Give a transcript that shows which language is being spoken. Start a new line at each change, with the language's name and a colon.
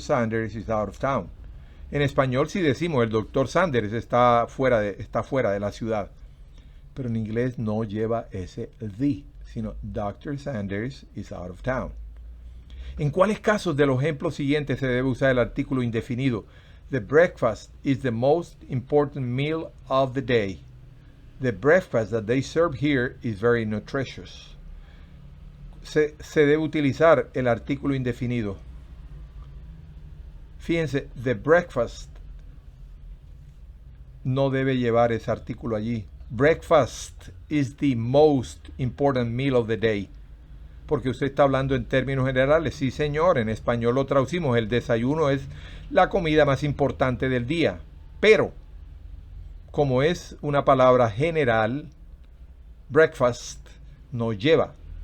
Spanish: Sanders
English: is out of town.
Spanish: En español sí decimos el Dr. Sanders está fuera de la ciudad. Pero en inglés no lleva ese the, sino Dr.
English: Sanders is out of town.
Spanish: ¿En cuáles casos de los ejemplos siguientes se debe usar el artículo indefinido?
English: The breakfast is the most important meal of the day. The breakfast that they serve here is very nutritious.
Spanish: Se debe utilizar el artículo indefinido. Fíjense, the breakfast no debe llevar ese artículo allí.
English: Breakfast is the most important meal of the day.
Spanish: Porque usted está hablando en términos generales. Sí, señor, en español lo traducimos. El desayuno es la comida más importante del día. Pero, como es una palabra general, breakfast no lleva.